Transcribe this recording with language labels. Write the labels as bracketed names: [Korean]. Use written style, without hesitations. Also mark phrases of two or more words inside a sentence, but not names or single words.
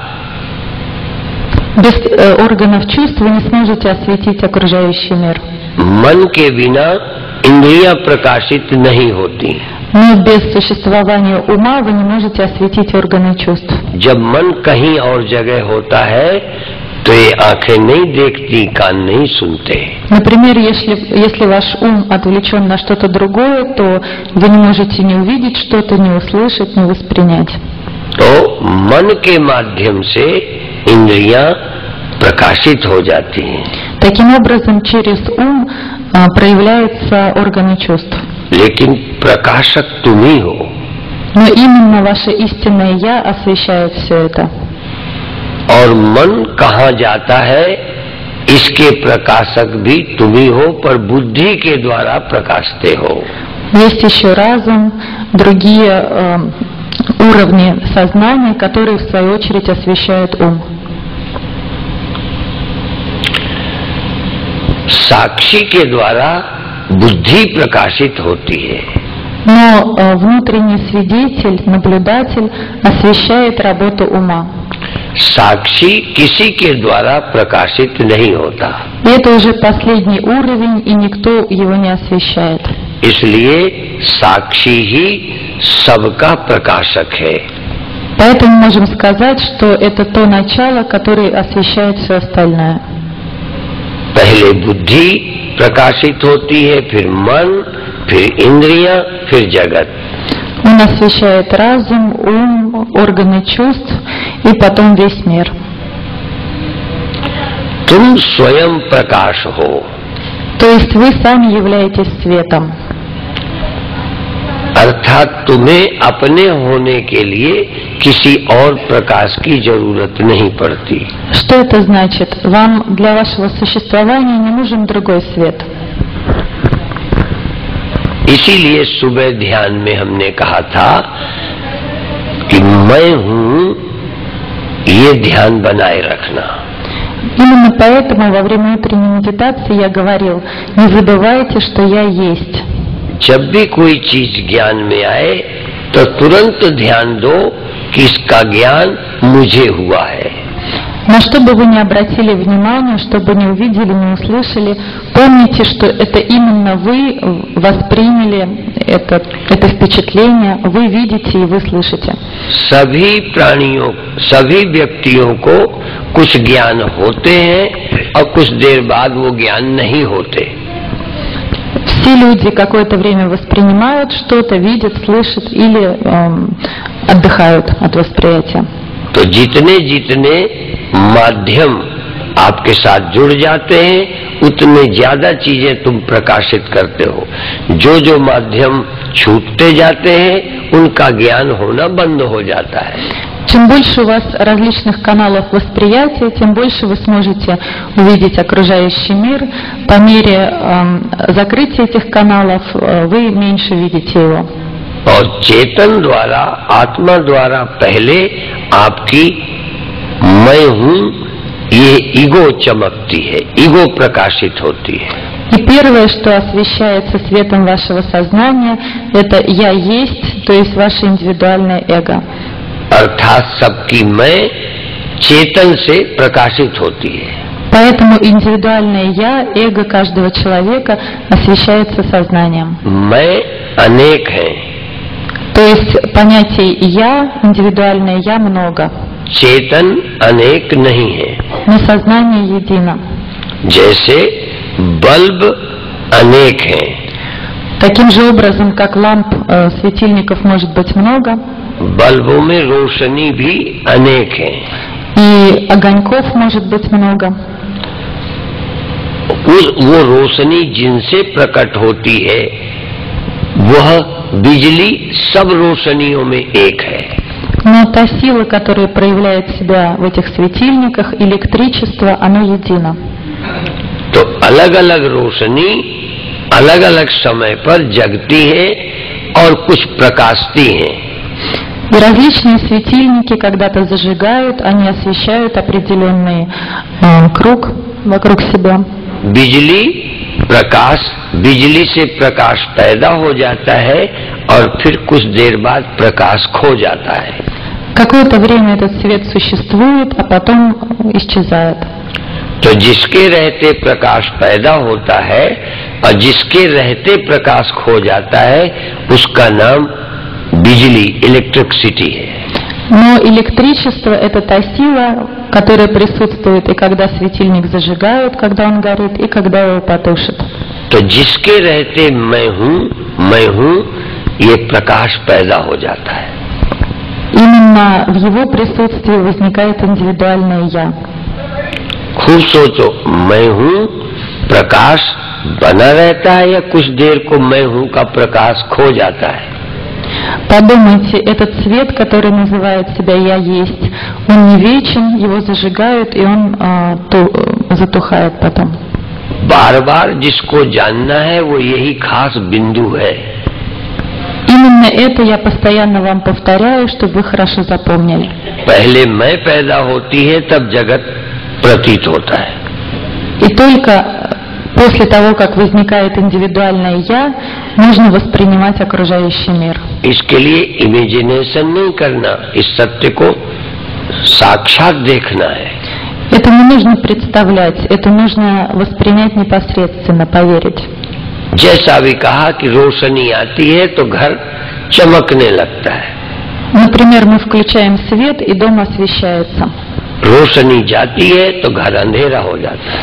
[Russian] Без органов чувств вы не сможете осветить окружающий мир. [Hindi] मन के बिना इंद्रियां प्रकाशित नहीं होती। [Russian] Но без существования ума вы не можете осветить органы чувств. [Hindi] जब मन कहीं और जगह होता है तो ये आंखें नहीं देखती, कान नहीं सुनते। [Russian] Например, если ваш ум отвлечен на что-то другое, то вы не можете не увидеть что-то, не услышать, не воспринять. [Hindi] तो मन के माध्यम से इंद्रियां प्रकाशित हो जाती हैं। [Russian] Таким образом, через ум проявляются органы чувств. [Hindi] लेकिन प्रकाशक तुम ही हो। [Russian] Но именно ваше истинное «Я» освещает все это. [Hindi] और मन कहाँ जाता है इसके प्रकाशक भी तुम ही हो, पर बुद्धि के द्वारा प्रकाशते हो। [Russian] Есть еще разум, другие уровни сознания, которые в свою очередь освещают ум. [Hindi] साक्षी के द्वारा बुद्धि प्रकाशित होती है। [Russian] Но внутренний свидетель, наблюдатель освещает работу ума. [Hindi] साक्षी किसी के द्वारा प्रकाशित नहीं होता। [Russian] И это уже последний уровень, и никто его не освещает. [Hindi] इसलिए साक्षी ही सबका प्रकाशक है। [Russian] Поэтому можем сказать, что это то начало, которое освещает все остальное. [Hindi] पहले बुद्धि प्रकाशित होती है, फिर मन, फिर इंद्रियां, फिर जगत। [Russian] Он освещает разум, ум, органы чувств и потом весь мир. [Hindi] तुम स्वयं प्रकाश हो। [Russian] То есть вы сами являетесь светом. [Hindi] अर्थात तुम्हें अपने होने के लिए किसी और प्रकाश की जरूरत नहीं पड़ती। [Russian] Что это значит? Вам для вашего существования не нужен другой свет. [Hindi] इसीलिए सुबह ध्यान में हमने कहा था कि मैं हूं, ये ध्यान बनाए रखना। [Russian] Именно поэтому во время утренней медитации я говорил: не забывайте, что я есть. [Hindi] जब भी कोई चीज ज्ञान में आए तो तुरंत ध्यान दो कि इसका ज्ञान मुझे हुआ है। [Russian] На что бы вы ни обратили внимание, что бы ни увидели, ни услышали, помните, что это именно вы восприняли это впечатление, вы видите и вы слышите. [Hindi] सभी प्राणियों, सभी व्यक्तियों को कुछ ज्ञान होते हैं और कुछ देर बाद वो ज्ञान नहीं होते। [Russian] Все люди какое-то время воспринимают что-то, видят, слышат или отдыхают от восприятия. [Hindi] तो जितने जितने माध्यम आपके साथ जुड़ जाते हैं उतने ज्यादा चीजें तुम प्रकाशित करते हो। जो जो माध्यम छूटते जाते हैं उनका ज्ञान होना बंद हो जाता है। [Russian] Чем больше у вас различных каналов восприятия, тем больше вы сможете увидеть окружающий мир. По мере закрытия этих каналов вы меньше видите его. [Hindi] और चेतन द्वारा, आत्मा द्वारा पहले आपकी मैं हूं ये ईगो चमकती है, ईगो प्रकाशित होती है। [Russian] И первое, что освещается светом вашего сознания, это «я есть», то есть ваше индивидуальное эго. [Hindi] अर्थात सबकी मैं चेतन से प्रकाशित होती है। [Russian] Поэтому индивидуальное «я», эго каждого человека освещается сознанием. [Hindi] मैं अनेक है, [Russian] То есть понятий «я», индивидуальное «я» много, [Hindi] चेतन अनेक नहीं है। [Russian] но сознание едино. [Hindi] जैसे बल्ब अनेक हैं, [Russian] Таким же образом, как ламп, светильников может быть много, [Hindi] बल्बों में रोशनी भी अनेक है। [Russian] и огоньков может быть много. [Hindi] वो रोशनी जिनसे प्रकट होती है वह बिजली सब रोशनियों में एक है। [Russian] Но та сила, которая проявляет себя в этих светильниках, электричество, оно едино. [Hindi] तो अलग अलग रोशनी अलग अलग समय पर जगती है और कुछ प्रकाशती हैं। [Russian] И различные светильники когда-то зажигают, они освещают определенный круг вокруг себя. [Hindi] बिजली प्रकाश, बिजली से प्रकाश पैदा हो जाता है और फिर कुछ देर बाद प्रकाश खो जाता है। [Russian] Какое-то время этот свет существует, а потом исчезает. [Hindi] तो जिसके रहते प्रकाश पैदा होता है और जिसके रहते प्रकाश खो जाता है उसका नाम बिजली, इलेक्ट्रिसिटी है। [Russian] Но электричество – это та сила, которая присутствует и когда светильник зажигают, когда он горит, и когда его потушат. [Hindi] तो जिसके रहते मैं हूँ ये प्रकाश पैदा हो जाता है। [Russian] Именно в его присутствии возникает индивидуальное «я». [Hindi] खूब सोचो, मैं हूँ प्रकाश बना रहता है या कुछ देर को मैं हूँ का प्रकाश खो जाता है? [Russian] Подумайте, этот свет, который называет себя «я есть», он не вечен, его зажигают, и он затухает потом. [Hindi] बार बार जिसको जानना है वो यही खास बिंदु है। [Russian] Именно это я постоянно вам повторяю, чтобы вы хорошо запомнили. [Hindi] पहले मैं पैदा होती है तब जगत प्रतीत होता है। [Russian] И только после того, как возникает индивидуальное «я», нужно воспринимать окружающий мир. [Hindi] इसके लिए इमेजिनेशन नहीं करना, इस सत्य को साक्षात देखना है। [Russian] Это не нужно представлять, это нужно воспринять непосредственно, поверить. [Hindi] जैसा भी कहा कि रोशनी आती है तो घर चमकने लगता है। [Russian] Например, мы включаем свет, и дом освещается. [Hindi] रोशनी जाती है तो घर अंधेरा हो जाता है।